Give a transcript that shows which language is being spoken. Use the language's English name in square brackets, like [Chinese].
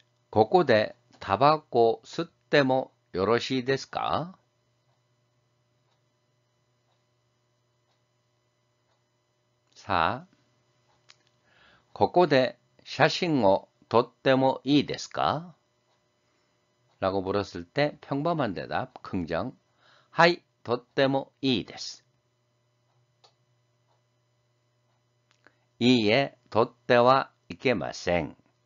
[Japanese] ここでタバコ吸ってもよろしいですか? 4. ここで写真を撮ってもいいですか? [Korean] 라고 물었을 때 평범한 대답, 긍정. [Japanese] はい、とってもいいです。いいえ、とってはいけません。